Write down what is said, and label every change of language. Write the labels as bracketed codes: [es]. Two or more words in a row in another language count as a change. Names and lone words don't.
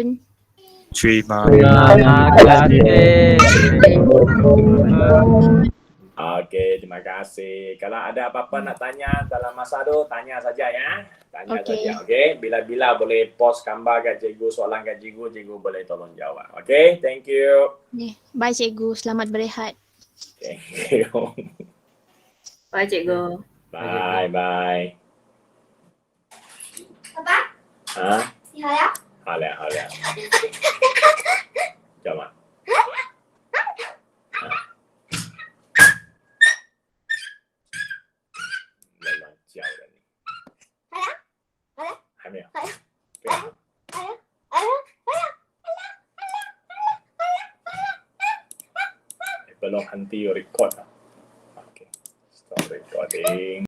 [ms] Terima kasih. Okey, terima kasih. Kalau ada apa-apa nak tanya dalam masa tu, tanya saja ya. Tanya saja, okey? Bila-bila boleh post gambar kat cikgu, soalan kat cikgu, cikgu boleh tolong jawab. Okey, [en] thank you. [ms] Bye Cikgu, selamat berehat. [en] Thank you. Bye Cikgu. Bye bye. [ms] Apa? Ha? Ya. [zh] 好了好了。叫嘛？乱叫的你。还没有。对啊 [ms] belum henti record. [zh] Okay. [en] Stop recording.